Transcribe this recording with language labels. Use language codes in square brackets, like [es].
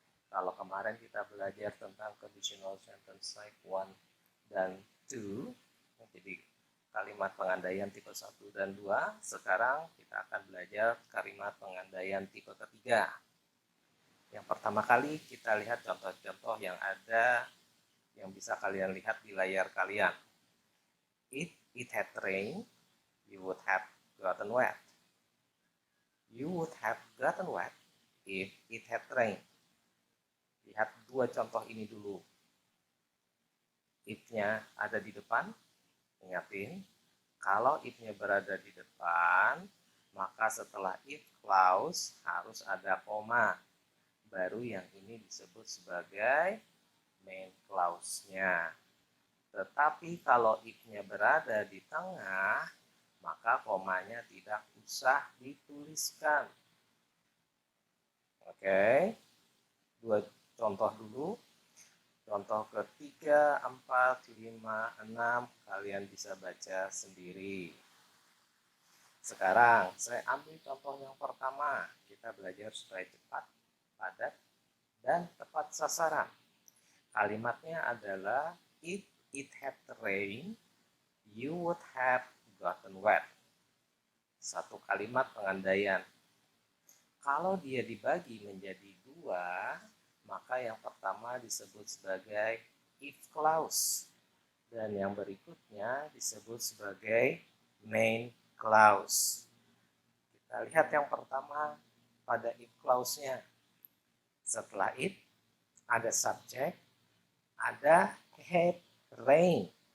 [id] Kalau kemarin kita belajar tentang [en] conditional sentence type 1 [id] dan 2, jadi kalimat pengandaian tipe 1 dan 2, sekarang kita akan belajar kalimat pengandaian tipe ketiga. Yang pertama kali kita lihat contoh-contoh yang ada yang bisa kalian lihat di layar kalian. [en] If it had rained, you would have gotten wet. You would have gotten wet if it had rained. [id] Lihat dua contoh ini dulu. If-nya ada di depan, ingatin. Kalau if-nya berada di depan, maka setelah if clause harus ada koma. Baru yang ini disebut sebagai main clause-nya. Tetapi kalau if-nya berada di tengah, maka komanya tidak usah dituliskan. Oke, dua contoh dulu. Contoh ketiga, 4, 5, 6, kalian bisa baca sendiri. Sekarang, saya ambil contoh yang pertama. Kita belajar supaya cepat, padat, dan tepat sasaran. Kalimatnya adalah, [en] if it had rained, you would have gotten wet. [id] Satu kalimat pengandaian. Kalau dia dibagi menjadi dua, maka yang pertama disebut sebagai if clause. Dan yang berikutnya disebut sebagai main clause. Kita lihat yang pertama pada if clause-nya. Setelah it, ada subject, ada had rain.